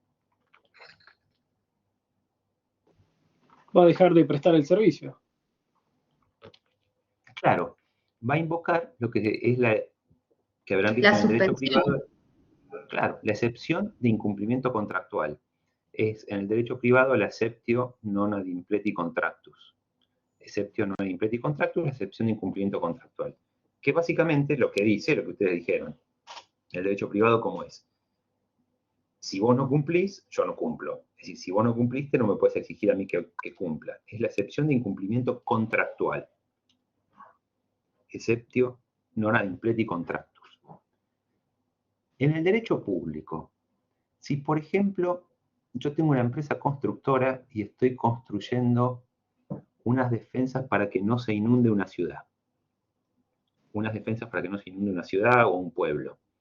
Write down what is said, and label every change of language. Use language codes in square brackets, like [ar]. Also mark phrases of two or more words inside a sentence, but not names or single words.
[es] Va a dejar de prestar el servicio. Claro, va a invocar lo que es la que habrán visto en el derecho privado. Claro, la excepción de incumplimiento contractual. Es en el derecho privado la [la] exceptio non ad impleti contractus. Exceptio non ad impleti contractus, [es] la excepción de incumplimiento contractual. Que básicamente lo que dice, lo que ustedes dijeron, el derecho privado, ¿cómo es? Si vos no cumplís, yo no cumplo. Es decir, si vos no cumpliste, no me puedes exigir a mí que cumpla. Es la excepción de incumplimiento contractual. [la] Exceptio non ad impleti contractus. [es] En el derecho público, si por ejemplo yo tengo una empresa constructora y estoy construyendo unas defensas para que no se inunde una ciudad. Unas defensas para que no se inunde una ciudad o un pueblo.